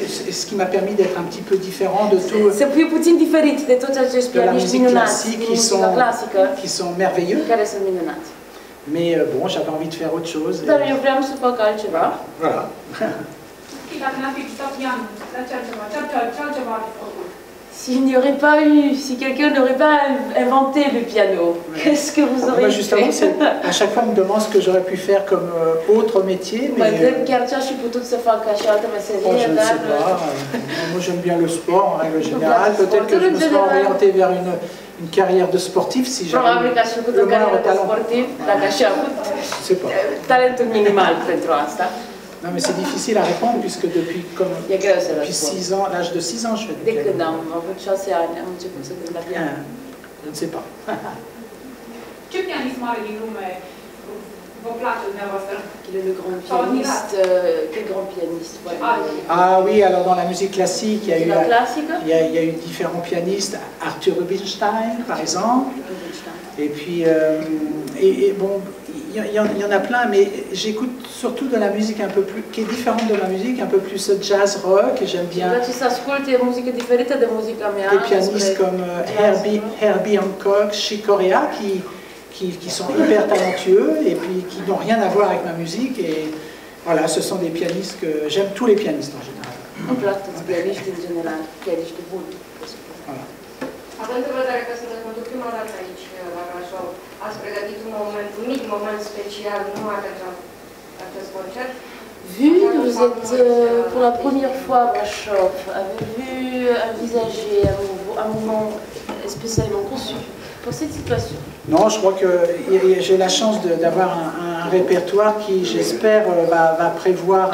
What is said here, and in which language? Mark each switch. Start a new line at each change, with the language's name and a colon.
French: Ce qui m'a permis d'être un petit peu différent de tout.
Romanian: Să fiu puțin diferit de toți acești pianiști minunați din muzica clasică,
French: qui sont merveilleux.
Romanian: Care sunt minunați.
French: Mais bon, j'avais envie de faire autre chose.
Romanian: Dar eu vreau să fac altceva.
French: Voilà.
Romanian: Dacă n-a fi tot pianul, ce altceva ar fi făcut?
French: S'il n'y aurait pas eu, si quelqu'un n'aurait pas inventé le piano, qu'est-ce que vous auriez justement, fait? À chaque fois, on me demande ce que j'aurais pu faire comme autre métier.
Romanian: Mais chiar ce aș fi putut să fac ca și altă meserie,
French: je ne sais pas. Moi, j'aime bien le sport en règle générale. Peut-être que je me serais orienté vers une carrière de sportif si j'avais le moindre talent.
Romanian: Dacă aș avut talentul minimal pentru asta.
French: Non, mais c'est difficile à répondre puisque depuis 6 ans, l'âge de 6 ans, je fais du piano.
Romanian: De când am avut 6 ani, am început să cânt la piano.
French: Je ne sais pas.
Romanian: Ce pianist mare din lume vă place dumneavoastră?
French: Quel est le grand pianiste? Quel grand pianiste? Ah oui, alors dans la musique classique, il y a eu différents pianistes. Arthur Rubinstein, par exemple. Et puis, bon, il y en a plein, mais j'écoute surtout de la musique un peu plus, qui est différente de ma musique, un peu plus jazz rock, et j'aime bien des pianistes comme Herbie Hancock, Chick Corea, qui sont hyper talentueux et puis qui n'ont rien à voir avec ma musique. Et voilà, ce sont des pianistes que j'aime, tous les pianistes en général. Voilà.
Romanian: Având în vedere că sunteți pentru prima dată aici la Brașov, ați pregătit un mic moment special numai pentru acest concert?
French: Vu que vous êtes pour la première fois à Brașov, avez-vous envisagé un moment spécialement conçu pour cette situation? Non, je crois que j'ai la chance d'avoir un répertoire qui, j'espère, va prévoir...